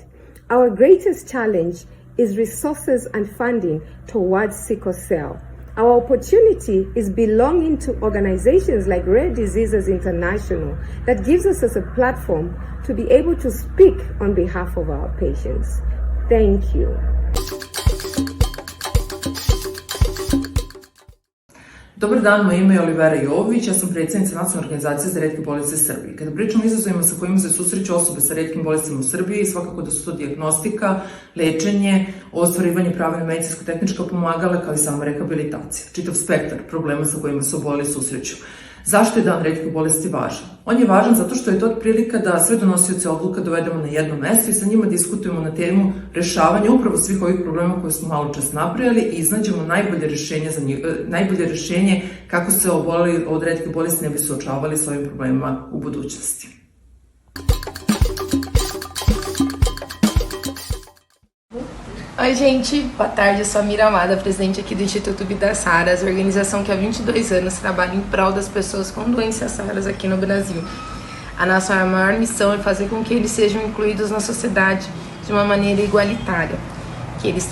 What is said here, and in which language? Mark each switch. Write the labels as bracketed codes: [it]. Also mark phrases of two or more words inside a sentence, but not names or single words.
[en] Our greatest challenge is resources and funding towards sickle cell. Our opportunity is belonging to organizations like Rare Diseases International that gives us as a platform to be able to speak on behalf of our patients. Thank you. [sr] Dobar dan, moje ime je Olivera Jovović, ja sam predsjednica Nacionalne organizacije za retke bolesti Srbije. Kada pričamo o izazovima sa kojima se susreću osobe sa retkim bolestima u Srbiji, svakako da su to dijagnostika, lečenje, ostvarivanje prava na medicinsko-tehnička pomagala, kao i sama rehabilitacija. Čitav spektar problema sa kojima se oboleli susreću. Zašto je dan retkih bolesti važan? On je važan zato što je to prilika da sve donosioce odluka dovedemo na jedno mesto i sa njima diskutujemo na temu rešavanja upravo svih ovih problema koje smo malo čas napravili i iznađemo najbolje rešenje kako se oboleli od retkih bolesti ne bi suočavali s ovim problemima u budućnosti. [pt] Oi gente, boa tarde, eu sou a Mira Amada, presidente aqui do Instituto Vidas Raras, organização que há 22 anos trabalha em prol das pessoas com doenças raras aqui no Brasil. A nossa maior missão é fazer com que eles sejam incluídos na sociedade de uma maneira igualitária, que eles